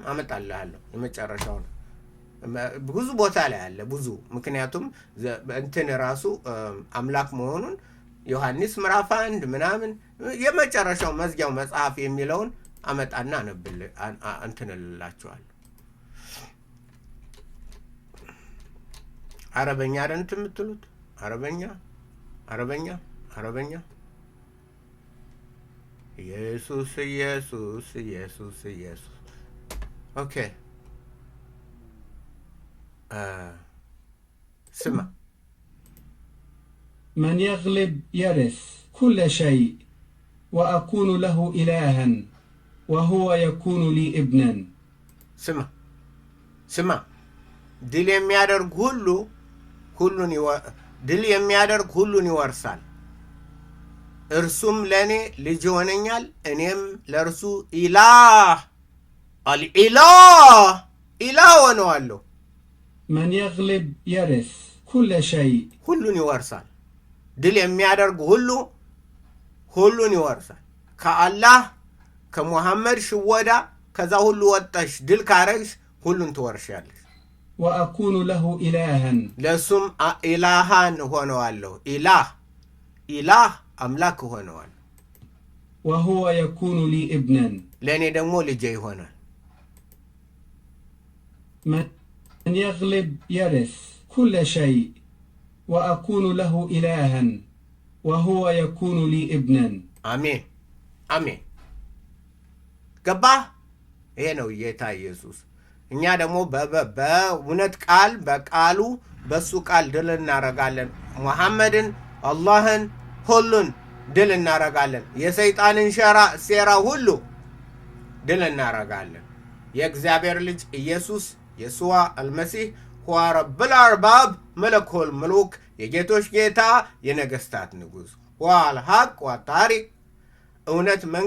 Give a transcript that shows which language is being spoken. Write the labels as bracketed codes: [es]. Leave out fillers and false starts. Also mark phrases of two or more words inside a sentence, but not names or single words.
[am] አመጣልሃለሁ። የመጨረሻው ነው። ብዙ ቦታ ላይ አለ ብዙ። ምክንያቱም እንትን ራሱ አምላክ መሆኑን ዮሐንስ ምዕራፍ 1 ምናምን የመጨረሻው መዝጊያው መጽሐፍ የሚለውን አመጣና ነብል እንትን እላችኋለሁ። አረበኛ አይደል የምትሉት? አረበኛ ኢየሱስ ኦኬ። ስማ [ar] من يغلب يرث كل شيء وأكون له إلها وهو يكون لي ابنا. [am] ስማ ድል የሚያደርግ ሁሉን ይወርሳል። እርሱም ለእኔ ልጅ ይሆነኛል፣ እኔም ለእርሱ ኢላህ ሆነዋለሁ። [ar] من يغلب يرث كل شيء [am] ሁሉን ይወርሳል። ድል የሚያደርግ ሁሉን ይወርሳል። ከአላህ ከሙሐመድ ሽወዳ ከዛ ሁሉ ወጣሽ ድል ካረግሽ ሁሉን ትወርሻለሽ። [ar] وأكون له إلها [am] ለሱም ኢላሃን ሆነዋለሁ። ኢላህ አምላክ ሆነዋለሁ። [ar] وهو يكون لي ابنا [am] ለእኔ ደግሞ ልጄ ይሆናል። [ar] من يغلب يرث كل شيء وأكون له إلها وهو يكون لي ابنا. [am] አሜን። ገባህ? ይሄ ነው ጌታ ኢየሱስ። እኛ ደግሞ በእውነት ቃል በቃሉ በሱ ቃል ድል እናረጋለን። ሙሐመድን አላህን ሁሉን ድል እናረጋለን። የሰይጣንን ሴራ ሁሉ ድል እናረጋለን። የእግዚአብሔር ልጅ ኢየሱስ [ar] يسوع المسيح هو رب الأرباب ملك الملوك [am] የጌቶች ጌታ የነገስታት ንጉሥ [ar] هو الحق والطريق [am] እውነት